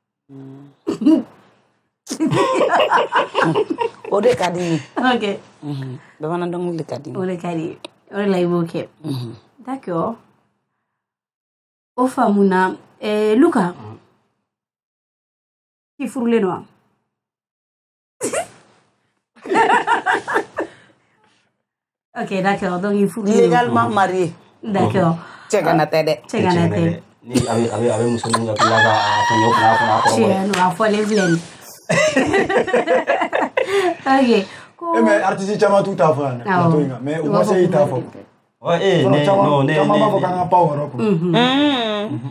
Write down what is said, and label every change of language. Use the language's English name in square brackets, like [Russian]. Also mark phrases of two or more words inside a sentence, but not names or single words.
[Bambara] O de ka di. Ok. Bamanan dɔnkili ka di. O de ka di. O de la i b'o kɛ. D'accord. O faamu na. Luka. I furulen don wa? [French] Ok, d'accord. Donc il [Bambara] furulen don. [French] Légalement marié. D'accord. [Bambara] Cɛ kana tɛ dɛ. Cɛ kana tɛ. Ni a bɛ muso min ka tila ka fɛngɛ o fana kɔrɔ. Tiɲɛ don, a fɔlen filɛ nin. Ok. Mais artiste caman t'u t'a fɔ yan dɛ. Mais o ma se i t'a fɔ. Non, ne caman b'a fɔ k'an ka pan o yɔrɔ kun.